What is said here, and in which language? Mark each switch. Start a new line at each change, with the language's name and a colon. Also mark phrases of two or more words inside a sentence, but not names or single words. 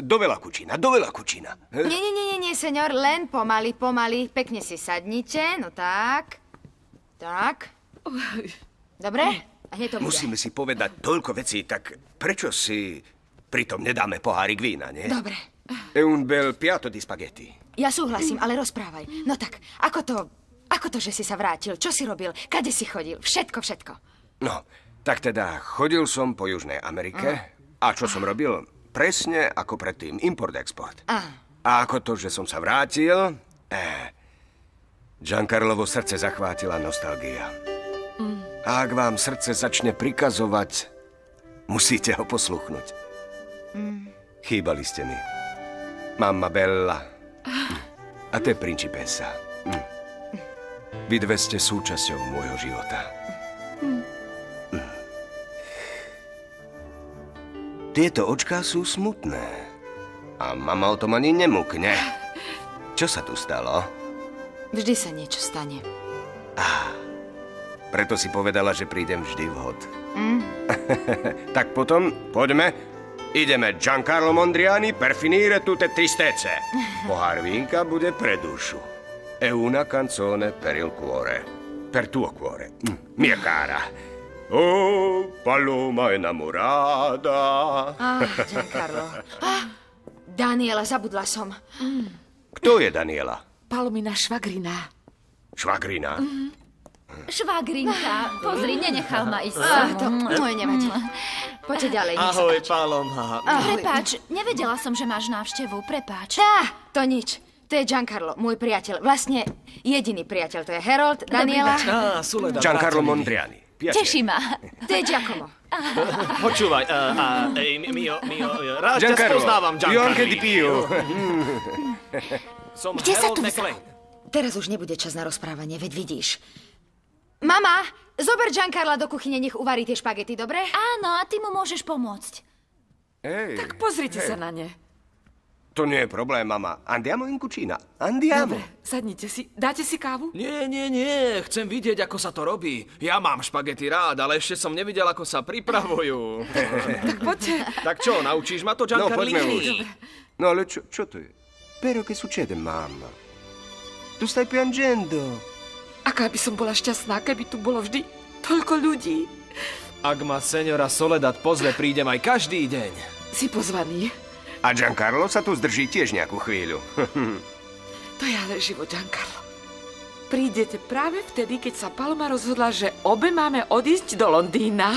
Slovak: Do veľa kučina. Nie, seňor, len pomaly. Pekne si sadnite, no tak. Tak. Dobre? A hneď to bude. Musíme si povedať toľko vecí, tak prečo si pritom nedáme pohárik vína, nie? Dobre.
Italian: È un bel piatto di spaghetti.
Slovak: Ja súhlasím, ale rozprávaj. No tak, ako to, že si sa vrátil? Čo si robil? Kade si chodil? Všetko. No, tak teda chodil som po Južnej Amerike. A čo som robil? Presne ako predtým. Import-export. A ako to, že som sa vrátil? Giancarlovo srdce zachvátila nostalgia. A ak vám srdce začne prikazovať, musíte ho posluchnúť. Chýbali ste mi.
Italian: Mamma bella. A te principessa.
Slovak: Vy dve ste súčasťou môjho života. Tieto očká sú smutné. A mama o tom ani nemukne. Čo sa tu stalo? Vždy sa niečo stane. Preto si povedala, že prídem vždy vhod. Tak potom, poďme.
Italian: Ideme Giancarlo Mondriani per finire tutte tristezze.
Slovak: Pohár vínka bude pre dušu.
Italian: E una canzone per il cuore. Per tuo cuore. Mia cara. Oh, Paloma enamorada.
Slovak: Giancarlo. Daniela, zabudla som. Kto je Daniela? Palomina švagrina. Švagrina? Švagrinka, pozri, nenechal ma ísť. To moje nevadí. Poďte ďalej, nech sa páči. Paloma. Prepáč, nevedela som, že máš návštevu, prepáč. To nič. To je Giancarlo, môj priateľ. Vlastne jediný priateľ. To je Harold, Daniela. Giancarlo Mondriani. Teší ma. To je Giacomo. Počúvaj, mio, rád ťa spoznávam, Giancarlo.
Italian: Io anche di Pio.
Slovak: Som Kde sa Harold tu McLean. Teraz už nebude čas na rozprávanie, veď vidíš. Mama, zober Giancarla do kuchyne, nech uvarí tie špagety, dobre? Áno, a ty mu môžeš pomôcť. Tak pozrite sa na ne. To nie je problém, mama.
Italian: Andiamo in cucina. Andiamo.
Slovak: Dobre, sadnite si. Dáte si kávu? Nie. Chcem vidieť, ako sa to robí. Ja mám špagety rád, ale ešte som nevidel, ako sa pripravujú. Tak poďte. Tak čo, naučíš ma to, No, poďme už. Giancarlini? No, ale čo to je?
Italian: Pero che succede, mamma? Tu stai piangendo.
Slovak: Aká by som bola šťastná, keby tu bolo vždy toľko ľudí. Ak ma seniora Soledad pozve, prídem aj každý deň. Si pozvaný. A Giancarlo sa tu zdrží tiež nejakú chvíľu. To je ale život, Giancarlo. Prídete práve vtedy, keď sa Paloma rozhodla, že obe máme odísť do Londýna.